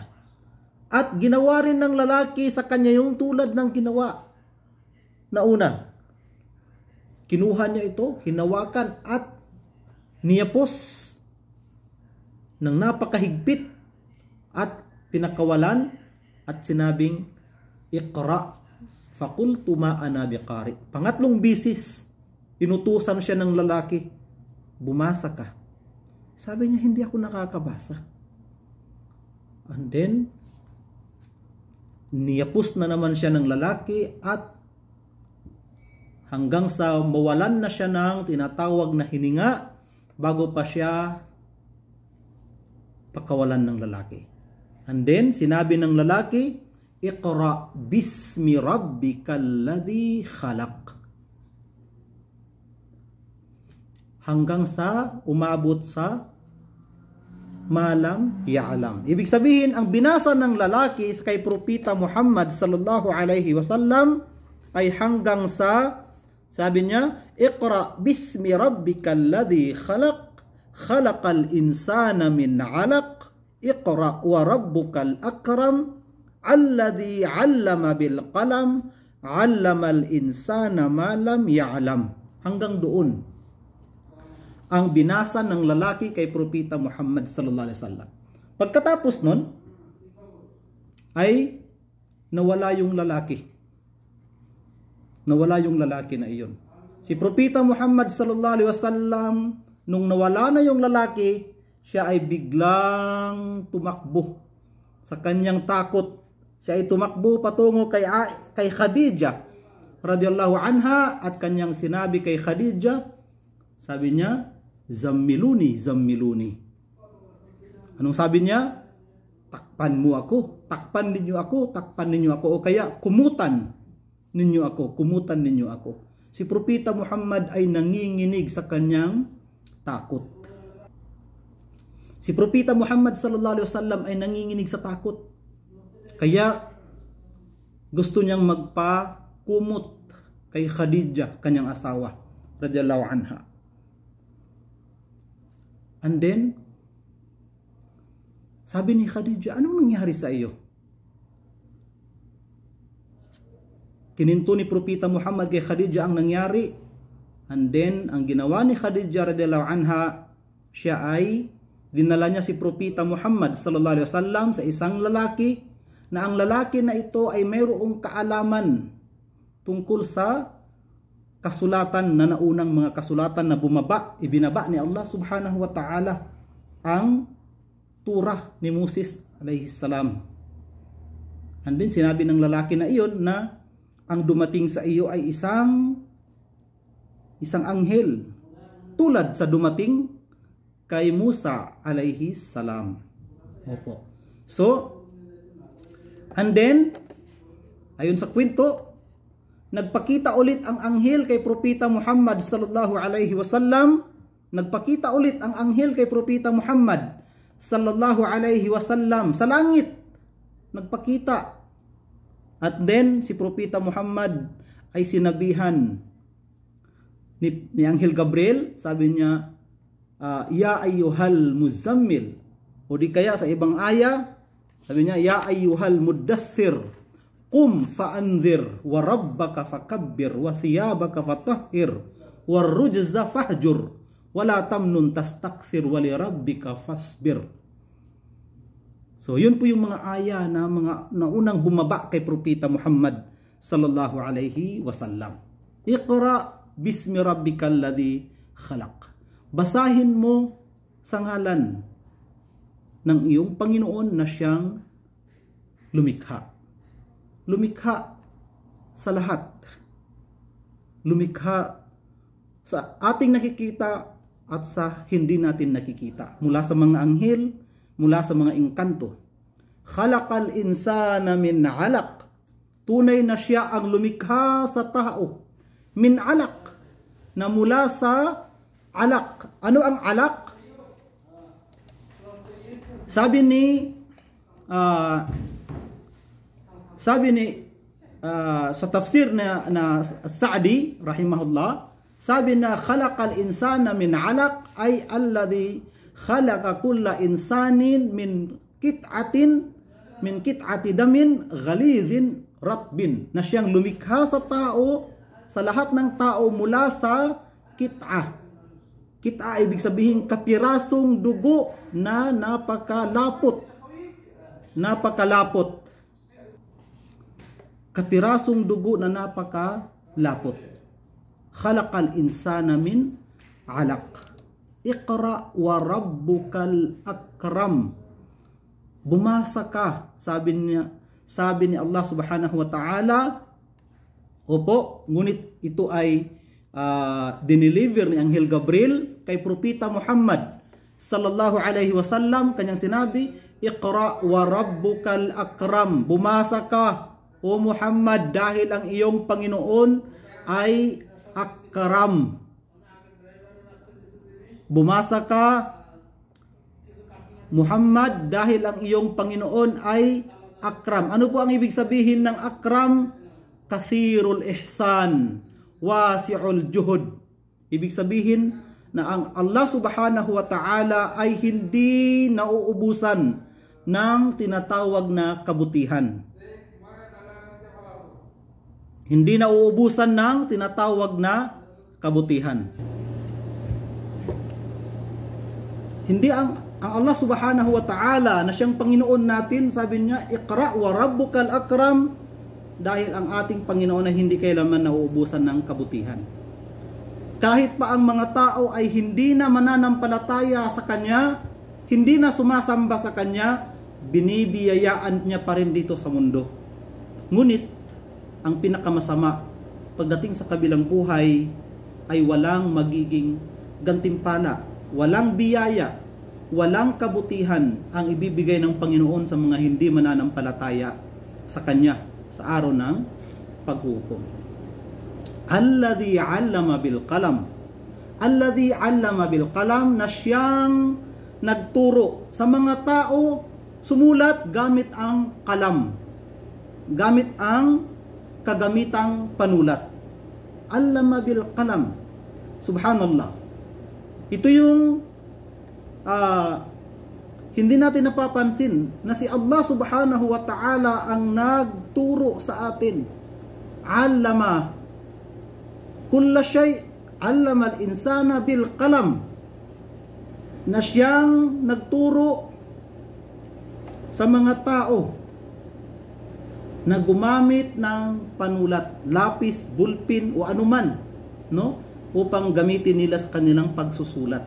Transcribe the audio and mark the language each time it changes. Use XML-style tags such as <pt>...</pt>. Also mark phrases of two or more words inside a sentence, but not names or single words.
<tl>At ginawa rin ng lalaki sa kanya yung tulad ng ginawa na una. Kinuha niya ito, hinawakan at niyapos ng napakahigpit at pinakawalan at sinabing, "Iqra."</tl> <ar>فقلت ما أنا بقارئ.</ar> <tl>Pangatlong bisis, inutusan siya ng lalaki, "Bumasa ka." Sabi niya, "Hindi ako nakakabasa."</tl> <en>And then,</en> <tl>niyapos na naman siya ng lalaki at hanggang sa mawalan na siya ng tinatawag na hininga bago pa siya pakawalan ng lalaki.</tl> <en>And then,</en> <tl>sinabi ng lalaki,</tl> <ar>اقرأ باسم ربك الذي خلق.</ar> <tl>Hanggang sa umabot sa</tl> <ar>ما لم يعلم.</ar> <tl>Ibig sabihin, ang binasa ng lalaki kay Propeta Muhammad</tl> <ar>صلى الله عليه وسلم</ar> <tl>ay hanggang sa, sabi niya,</tl> <ar>اقرأ باسم ربك الذي خلق، خلق الإنسان من علق. اقرأ وربك الأكرم الذي علم بالقلم علم الإنسان ما لم يعلم.</ar> <tl>Hanggang doon ang binasa ng lalaki kay Propeta Muhammad</tl> <ar>صلى الله عليه وسلم.</ar> <tl>Pagkatapos nun ay nawala yung lalaki. Nawala yung lalaki na iyon. Si Propeta Muhammad</tl> <ar>صلى الله عليه وسلم,</ar> <tl>nung nawala na yung lalaki, siya ay biglang tumakbo sa kanyang takot. Siya ay tumakbo patungo kay Khadija</tl> <ar>رضي الله عنها</ar> <tl>at kanyang sinabi kay Khadija, sabi niya,</tl> <ar>زملوني، زملوني.</ar> <tl>Anong sabi niya? Takpan mo ako, takpan ninyo ako, takpan ninyo ako, o kaya kumutan ninyo ako, kumutan ninyo ako. Si Propeta Muhammad ay nanginginig sa kanyang takot. Si Propeta Muhammad</tl> <ar>صلى الله عليه وسلم</ar> <tl>ay nanginginig sa takot. Kaya gusto niyang magpakumot kay Khadija, kanyang asawa</tl> <ar>رضي الله عنها.</ar> <en>And then</en> <tl>sabi ni Khadija, anong nangyari sa iyo? Kininto ni Propeta Muhammad kay Khadija ang nangyari.</tl> <en>And then</en> <tl>ang ginawa ni Khadija</tl> <ar>رضي الله عنها,</ar> <tl>siya ay dinala niya si Propeta Muhammad</tl> <ar>صلى الله عليه وسلم</ar> <tl>sa isang lalaki, na ang lalaki na ito ay mayroong kaalaman tungkol sa kasulatan na naunang mga kasulatan na ibinaba ni Allah</tl> <ar>سبحانه وتعالى,</ar> <tl>ang Turah ni Moses</tl> <ar>عليه السلام.</ar> <en>And then</en> <tl>sinabi ng lalaki na iyon na ang dumating sa iyo ay isang anghel, tulad sa dumating kay Musa</tl> <ar>عليه السلام.</ar> <tl>Opo.</tl> <en>So, and then,</en> <tl>ayon sa kwento, nagpakita ulit ang anghel kay Propeta Muhammad</tl> <ar>صلى الله عليه وسلم.</ar> <tl>Nagpakita ulit ang anghel kay Propeta Muhammad</tl> <ar>صلى الله عليه وسلم</ar> <tl>sa langit. Nagpakita. At then, si Propeta Muhammad ay sinabihan ni Anghel Gabriel, sabi niya,</tl> <ar>يا أيها المزمل,</ar> <tl>o di kaya sa ibang aya sabi niya,</tl> <ar>يا أيها المدثر قم فأنذر وربك فكبر وثيابك فطهر والرجز فاهجر ولا تمنن تستكثر ولربك فاصبر.</ar> <tl>So yun po yung mga aya na mga naunang bumaba kay Propeta Muhammad</tl> <ar>صلى الله عليه وسلم. اقرأ باسم ربك الذي خلق.</ar> <tl>Basahin mo sa ngalan ng iyong Panginoon na siyang lumikha. Lumikha sa lahat. Lumikha sa ating nakikita at sa hindi natin nakikita. Mula sa mga anghel, mula sa mga engkanto.</tl> <ar>خلق الإنسان من علق.</ar> <tl>Tunay na siya ang lumikha sa tao.</tl> <ar>من علق,</ar> <tl>na mula sa alaq. Ano ang alaq? Sabi ni sa tafsir na Sa'di rahimahullah, sabi na</tl> <ar>خلق الإنسان من علق</ar> <tl>ay</tl> <ar>الذي خلق كل إنسان من قطعة دم غليظ رطب,</ar> <tl>na siyang lumikha sa tao, sa lahat ng tao mula sa kit'a. Kit'a ibig sabihin kapirasong dugo na napakalapot. Napakalapot. Kapirasong dugo na napakalapot.</tl> <ar>خلق الإنسان من علق. اقرأ وربك الأكرم.</ar> <tl>Bumasa ka, sabi ni Allah</tl> <ar>سبحانه وتعالى,</ar> <tl>Opo, ngunit ito ay dineliver ni Anghel Gabriel kay Propeta Muhammad</tl> <ar>صلى الله عليه وسلم.</ar> <tl>Kanyang sinabi,</tl> <ar>"اقرأ وربك الأكرم."</ar> <tl>Bumasa ka, o Muhammad, dahil ang iyong Panginoon ay akram. Bumasa ka, Muhammad, dahil ang iyong Panginoon ay akram. Ano po ang ibig sabihin ng akram?</tl> <ar>كثير الإحسان، واسع الجود.</ar> <tl>Ibig sabihin na ang Allah</tl> <ar>سبحانه وتعالى</ar> <tl>ay hindi nauubusan ng tinatawag na kabutihan. Hindi nauubusan ng tinatawag na kabutihan. Hindi ang Allah</tl> <ar>سبحانه وتعالى</ar> <tl>na siyang Panginoon natin, sabi niya,</tl> <ar>"اقرأ وربك الأكرم,"</ar> <tl>dahil ang ating Panginoon ay hindi kailanman nauubusan ng kabutihan. Kahit pa ang mga tao ay hindi na mananampalataya sa Kanya, hindi na sumasamba sa Kanya, binibiyayaan niya pa rin dito sa mundo. Ngunit, ang pinakamasama, pagdating sa kabilang buhay, ay walang magiging gantimpala, walang biyaya, walang kabutihan ang ibibigay ng Panginoon sa mga hindi mananampalataya sa Kanya sa araw ng paghukom.</tl> <ar>الذي علم بالقلم. الذي علم بالقلم,</ar> <tl>na siyang nagturo sa mga tao sumulat gamit ang kalam, gamit ang kagamitang panulat.</tl> <ar>علم بالقلم. سبحان الله.</ar> <tl>Ito yung hindi natin napapansin na si Allah</tl> <ar>سبحانه وتعالى</ar> <tl>ang nagturo sa atin.</tl> <ar>علم كل شيء، علم الإنسان بالقلم,</ar> <tl>na siyang nagturo sa mga tao na gumamit ng panulat, lapis, bulpin o anuman, no, upang gamitin nila sa kanilang pagsusulat.</tl>